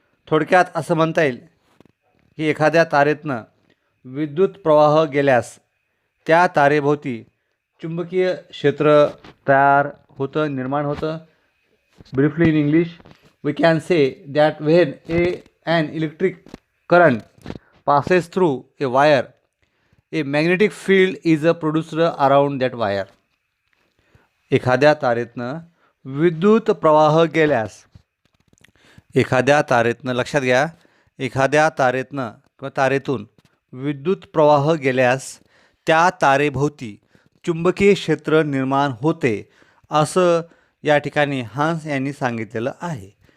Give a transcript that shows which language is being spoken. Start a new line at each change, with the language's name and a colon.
Marathi: थोडक्यात असं म्हणता येईल की एखाद्या तारेतनं विद्युत प्रवाह गेल्यास त्या तारेभोवती चुंबकीय क्षेत्र तयार होतं, निर्माण होतं.
English: Briefly in English we can say that when an electric current passes through a wire, a magnetic field is produced around that wire.
Marathi: एखाद्या तारेतनं विद्युत प्रवाह गेल्यास, एखाद्या तारेतनं, लक्षात घ्या, एखाद्या तारेतनं किंवा तारेतून विद्युत प्रवाह गेल्यास त्या तारेभोवती चुंबकीय क्षेत्र निर्माण होते, असं या ठिकाणी हान्स यांनी सांगितलेलं आहे.